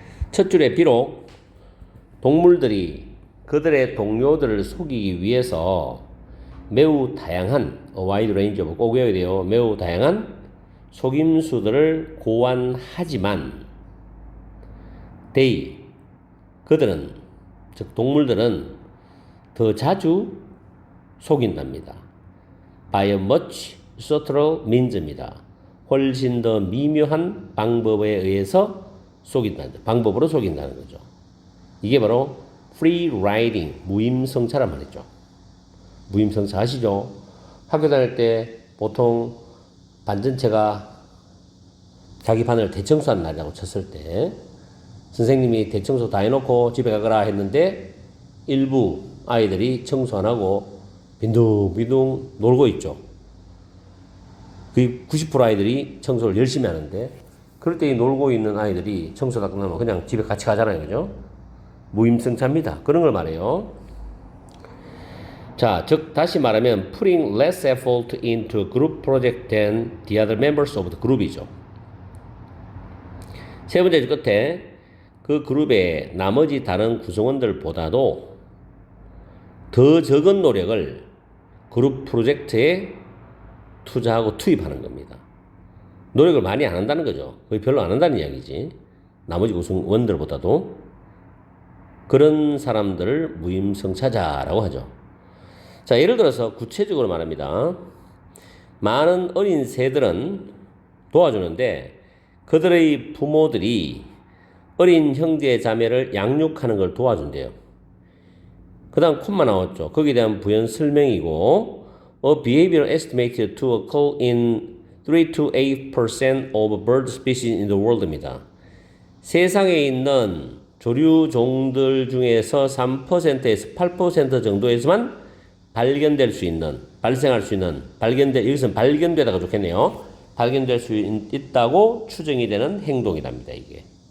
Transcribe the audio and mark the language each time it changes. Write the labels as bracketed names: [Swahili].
[Korean] 첫 줄에 비록 동물들이 그들의 동료들을 속이기 위해서 매우 다양한 [English] wide range of [Korean] 꼭 외워야 돼요. 매우 다양한 속임수들을 고안하지만 they 그들은 즉 동물들은 더 자주 속인답니다. [English] by a much subtler means [Korean] 입니다. 훨씬 더 미묘한 방법에 의해서 속인다는 방법으로 속인다는 거죠. 이게 바로 [English] free riding [Korean] 무임승차란 말이죠. 무임승차 아시죠? 학교 다닐 때 보통 반전체가 자기 반을 대청소한 날이라고 쳤을 때 선생님이 대청소 다 해놓고 집에 가거라 했는데 일부 아이들이 청소 안 하고 빈둥빈둥 놀고 있죠. 그 90% 아이들이 청소를 열심히 하는데 그럴 때 이 놀고 있는 아이들이 청소 다 끝나면 그냥 집에 같이 가잖아요. 그죠? 무임승차입니다. 그런 걸 말해요. 자, 즉 다시 말하면 [English] putting less effort into a group project than the other members of the group [Korean] 이죠. 세 번째 줄 끝에 그 그룹의 나머지 다른 구성원들보다도 더 적은 노력을 그룹 프로젝트에 투자하고 투입하는 겁니다. 노력을 많이 안 한다는 거죠. 거의 별로 안 한다는 이야기지. 나머지 구성원들보다도 그런 사람들을 무임승차자라고 하죠. 자, 예를 들어서 구체적으로 말합니다. 많은 어린 새들은 도와주는데 그들의 부모들이 어린 형제 자매를 양육하는 걸 도와준대요. 그 다음 콤마 나왔죠. 거기에 대한 부연 설명이고 [English] A behavior estimated to occur in 3 to 8% of bird species in the world [Korean] 입니다. 세상에 있는 조류 종들 중에서 3%에서 8% 정도에서만 발견될 수 있는, 발생할 수 있는, 여기서는 발견되다가 좋겠네요. 발견될 수 있다고 추정이 되는 행동이랍니다, 이게.